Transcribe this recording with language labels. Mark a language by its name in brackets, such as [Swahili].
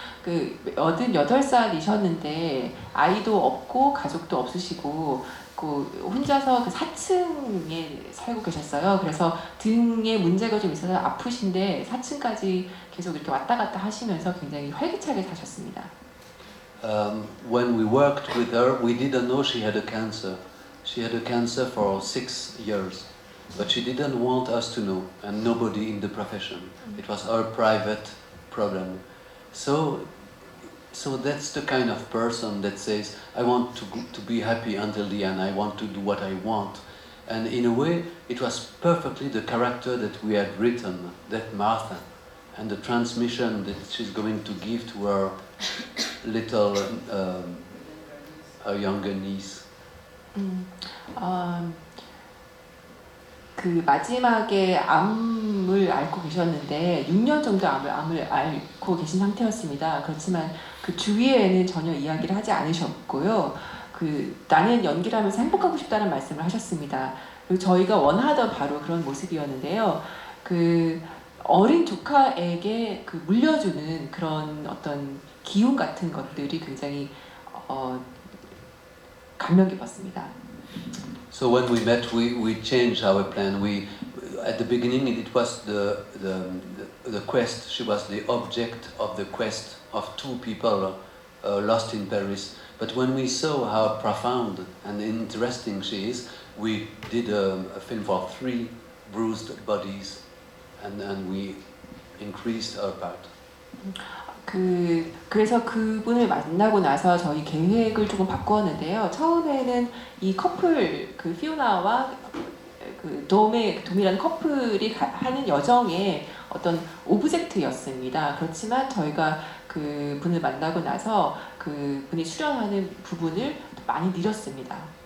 [Korean] 88살이셨는데 아이도 없고 가족도 없으시고 혼자서 그 4층에 살고 계셨어요. 그래서 등에 문제가 좀 있어서 아프신데 4층까지 계속 이렇게 왔다 갔다 하시면서 굉장히 활기차게 사셨습니다. [English] When we worked with her, we didn't know she had a cancer. She had a cancer for 6 years, but she didn't want us to know, and nobody in the profession. It was her private problem. So that's the kind of person that says, I want to be happy until the end. I want to do what I want. And in a way, it was perfectly the character that we had written, that Martha, and the transmission that she's going to give to her little, her younger niece. [Korean] 그 마지막에 암을 앓고 계셨는데 6년 정도 암을 앓고 계신 상태였습니다. 그렇지만 그 주위에는 전혀 이야기를 하지 않으셨고요. 나는 연기를 하면서 행복하고 싶다는 말씀을 하셨습니다. 그리고 저희가 원하던 바로 그런 모습이었는데요. 어린 조카에게 물려주는 그런 어떤 기운 같은 것들이 굉장히 감명 깊었습니다. [English] So when we met, we changed our plan. at the beginning it was the quest. She was the object of the quest of two people lost in Paris. But when we saw how profound and interesting she is, we did a film for 3 bruised bodies, and we increased her part. [Korean] 그래서 그분을 만나고 나서 저희 계획을 조금 바꾸었는데요. 처음에는 이 커플 그 피오나와 그 돔이라는 커플이 하는 여정의 어떤 오브젝트였습니다. 그렇지만 저희가 그 분을 만나고 나서 그 분이 출연하는 부분을 많이 늘렸습니다.